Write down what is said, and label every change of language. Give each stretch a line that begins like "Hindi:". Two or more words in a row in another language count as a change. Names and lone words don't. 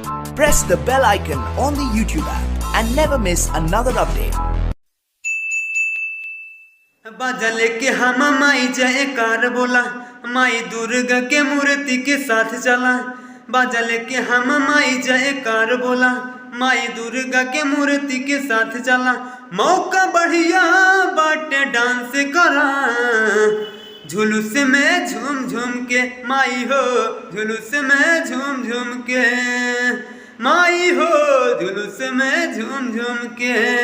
English: Press the bell icon on the YouTube app and never miss another update.
Bhojpuri: बाजा लेके हम माई जयकार बोला, माई दुर्गा के मूर्ति के साथ चला। बाजा लेके हम माई जयकार बोला, माई दुर्गा के मूर्ति के साथ चला। मौका बढ़िया बाटे डांस करा, झुलूस में झूम झूम के माई हो, झुलूस में झूम झूम के माई हो, झुलूस में झूम झूम के।